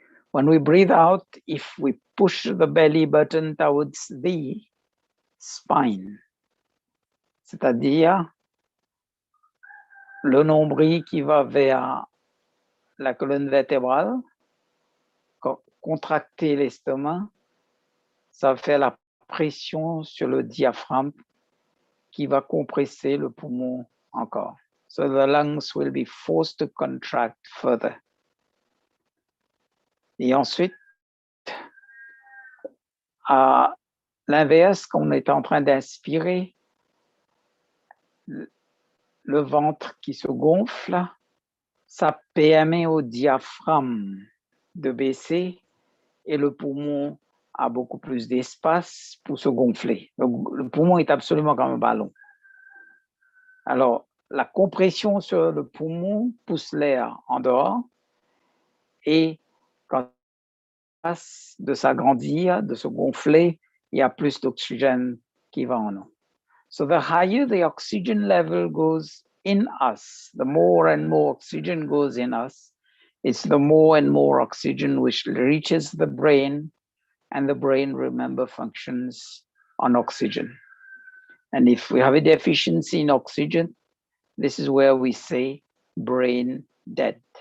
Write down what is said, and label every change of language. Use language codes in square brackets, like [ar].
[en] When we breathe out, if we push the belly button towards the spine, [fr] c'est-à-dire le nombril qui va vers la colonne vertébrale, contracter l'estomac, ça fait la pression sur le diaphragme qui va compresser le poumon encore. [en] So the lungs will be forced to contract further. [fr] Et ensuite, à l'inverse, quand on est en train d'inspirer, le ventre qui se gonfle, ça permet au diaphragme de baisser et le poumon a beaucoup plus d'espace pour se gonfler. Donc, le poumon est absolument comme un ballon. Alors, la compression sur le poumon pousse l'air en dehors et quand il passe de s'agrandir, de se gonfler, il y a plus d'oxygène qui va en nous. [en] So the higher the oxygen level goes in us, the more and more oxygen goes in us, it's the more and more oxygen which reaches the brain, and the brain, remember, functions on oxygen. And if we have a deficiency in oxygen, this is where we say brain dead.